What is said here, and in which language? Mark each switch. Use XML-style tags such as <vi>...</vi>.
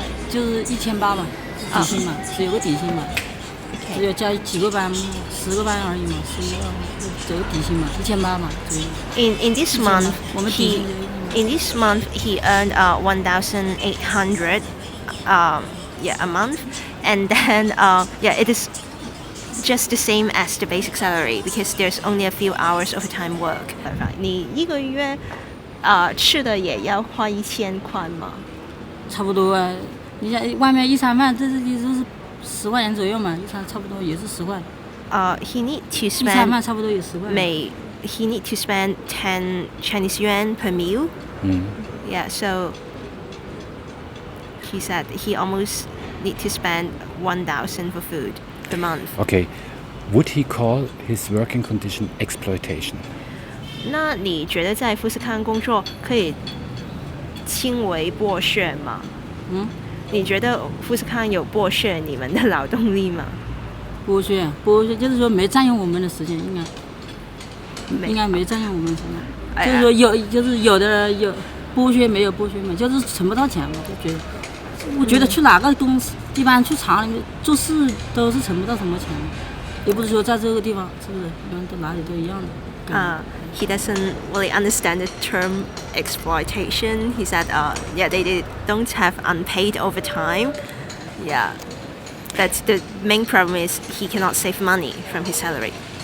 <zh>就是1800吧，底薪嘛，只有个底薪嘛，只有加几个班，10个班而已嘛，11个，只有底薪嘛，1800嘛，左右。</zh> <en>In this month, he earned 1,800 a month, and then it is just the same as the basic salary because there's only a few hours of time work.</en> <zh>你一个月吃的也要花1000块吗？差不多啊，你像外面一餐饭，这也就是10块钱左右嘛，一餐差不多也是10块。</zh> <en>He need to spend</en> <zh>一餐饭差不多有10块。</zh> <en>He need to spend 10 Chinese yuan per meal. Yeah, so he said he almost need to spend 1,000 for food per month. Okay, would he call his working condition exploitation?</en> <zh>那你觉得在富士康工作可以轻微剥削吗？你觉得富士康有剥削你们的劳动力吗？剥削就是说没占用我们的时间，应该没占用我们的时间。就是说有的有剥削没有剥削嘛，就是存不到钱嘛，就觉得。我觉得去哪个公司，一般去厂里面做事都是存不到什么钱，也不是说在这个地方是不是，一般都哪里都一样的。</zh> <en>He doesn't really understand the term exploitation. He said, they don't have unpaid overtime. Yeah, but the main problem is he cannot save money from his salary.</en>